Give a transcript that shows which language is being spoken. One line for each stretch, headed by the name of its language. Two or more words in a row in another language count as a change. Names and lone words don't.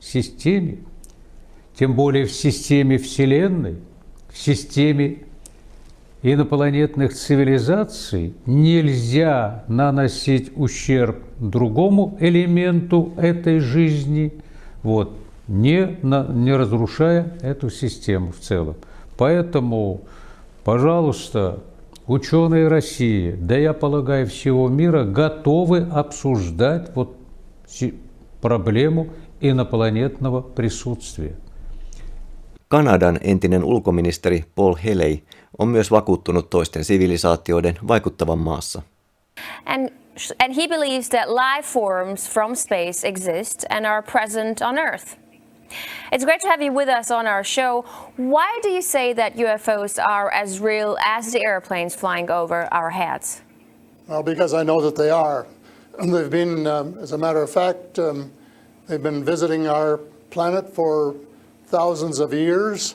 Russian: тем более в системе Вселенной, в системе инопланетных цивилизаций, нельзя наносить ущерб другому элементу этой жизни, не разрушая эту систему в целом. Поэтому, пожалуйста, ученые России, да я полагаю всего мира, готовы обсуждать вот проблему инопланетного присутствия.
Finnish: Kanadan entinen ulkoministeri Paul Haley on myös vakuuttunut toisten sivilisaatioiden vaikuttavan maassa.
English: And he believes that life forms from space exist and are present on Earth. It's great to have you with us on our show. Why do you say that UFOs are as real as the airplanes flying over our heads? Well, because I know that they are. They've been, as a matter of fact, they've been visiting our planet for thousands of years.